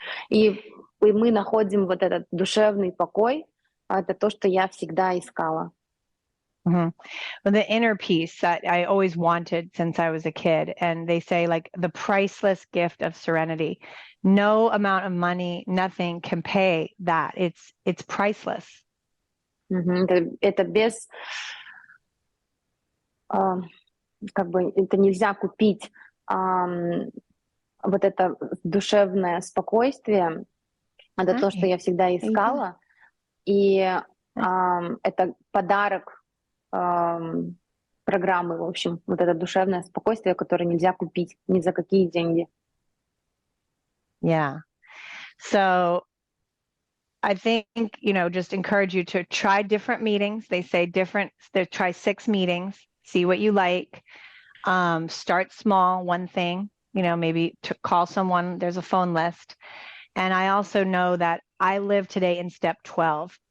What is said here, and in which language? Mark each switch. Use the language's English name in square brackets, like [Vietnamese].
[Russian] И мы находим вот этот душевный покой. Это то, что я всегда искала. [English] Well, the inner peace that I always wanted since I was a kid. And they say, like, the priceless gift of serenity. No amount of money, nothing can pay that. It's priceless. [Russian] Это без... как бы это нельзя купить вот это душевное спокойствие. Это то, что я всегда искала. И это подарок программы, в общем, вот это душевное спокойствие, которое нельзя купить ни за какие деньги. [English] Yeah. So I think, just encourage you to try different meetings. They say try 6 meetings, see what you like. Start small, one thing, maybe to call someone. There's a phone list. And I also know that I live today in step 12.